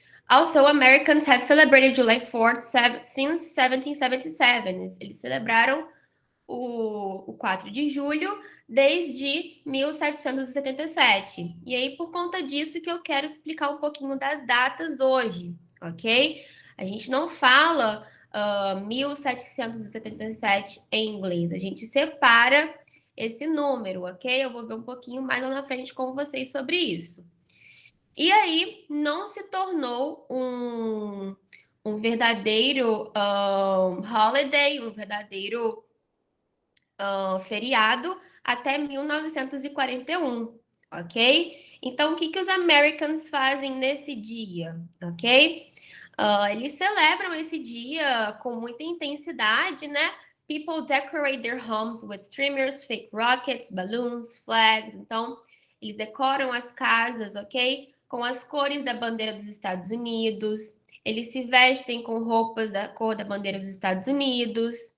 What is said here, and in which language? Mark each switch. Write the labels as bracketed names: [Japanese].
[English] Although Americans have celebrated July 4th since 1777, [Portuguese] eles celebraram o 4 de julho desde 1777. E aí, por conta disso, que eu quero explicar um pouquinho das datas hoje, ok? A gente não fala 1777 em inglês, a gente separa esse número, ok? Eu vou ver um pouquinho mais lá na frente com vocês sobre isso. E aí, não se tornou um verdadeiro holiday, um verdadeiro feriado até 1941, ok? Então, o que os Americans fazem nesse dia, ok? Eles celebram esse dia com muita intensidade, né? [English] People decorate their homes with streamers, fake rockets, balloons, flags. [Portuguese] Então, eles decoram as casas, ok? Com as cores da bandeira dos Estados Unidos. Eles se vestem com roupas da cor da bandeira dos Estados Unidos.